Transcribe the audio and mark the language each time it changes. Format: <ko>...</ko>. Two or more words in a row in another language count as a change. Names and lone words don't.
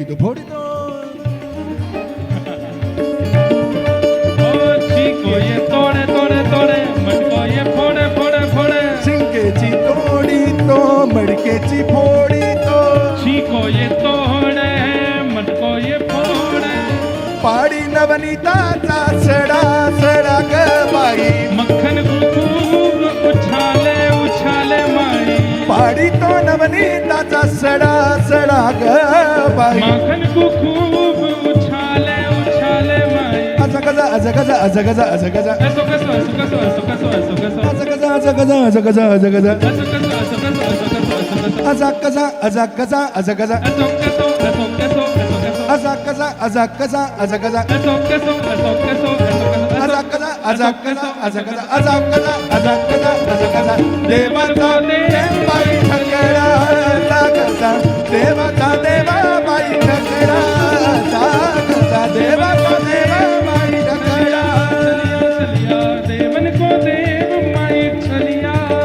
<bra>को ये तोड़े तोड़े तोड़े मटको ये फोड़े फोड़े फोड़े</bra> <mr>शिंकेची तोडीतो मडकेची फोडीतो</mr> <bra>को ये तोड़े मटको ये फोड़े</bra> <mr>पाडी नवनीताचा सडा ग बाई</mr> <bra>मक्खन खूब उछाले उछाले माई</bra> <mr>पाडी तो नवनीताचा सडा ग बाई</mr> <bra>मक्खन को खूब उछाले उछाले माई</bra> <mr>असा कसा</mr> <bra>ऐसो कैसो ऐसो कैसो ऐसो कैसो ऐसो कैसो ऐसो कैसो ऐसो कैसो</bra> <mr>असा कसा</mr> <bra>ऐसो कैसो ऐसो कैसो ऐसो कैसो</bra> <mr>असा कसा</mr> <bra>ऐसो कैसो ऐसो कैसो</bra> <mr>असा कसा</mr> <bra>ऐसो कैसो ऐसो कैसो</bra> <mr>देवाचा देव बाई ठकरा लागला देवाचा देवा बाई ठकरा लागला देवाचा देवा बाई ठकरा</mr> <bra>छलिया देवन को देव माई छलिया</bra>